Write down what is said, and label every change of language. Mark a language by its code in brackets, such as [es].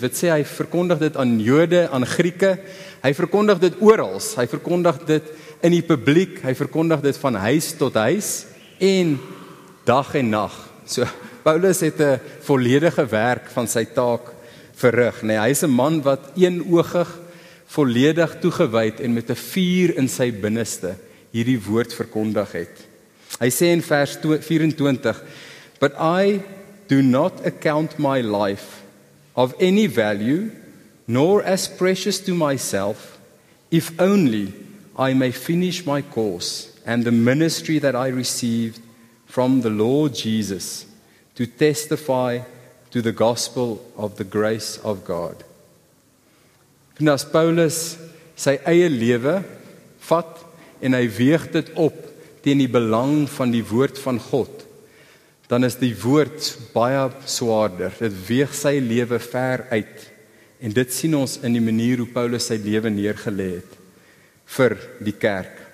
[af] Dit sê hy verkondig dit aan Jode, aan Grieke, hy verkondig dit oral, hy verkondig dit in die publiek, hy verkondig dit van huis tot huis en dag en nag. So Paulus het 'n volledige werk van sy taak verrig. Nee, hy is 'n man wat eenoogig, volledig toegewyd en met 'n vuur in sy binneste hierdie woord verkondig het. Hy sê in vers 24, [en] "But I do not account my life of any value, nor as precious to myself, if only I may finish my course and the ministry that I received from the Lord Jesus to testify to the gospel of the grace of God." [af] En as Paulus sy eie lewe vat en hy weeg dit op teen die belang van die woord van God, dan is die woord baie swaarder. Dit weeg sy lewe ver uit. En dit sien ons in die manier hoe Paulus sy lewe neergelê het vir die kerk.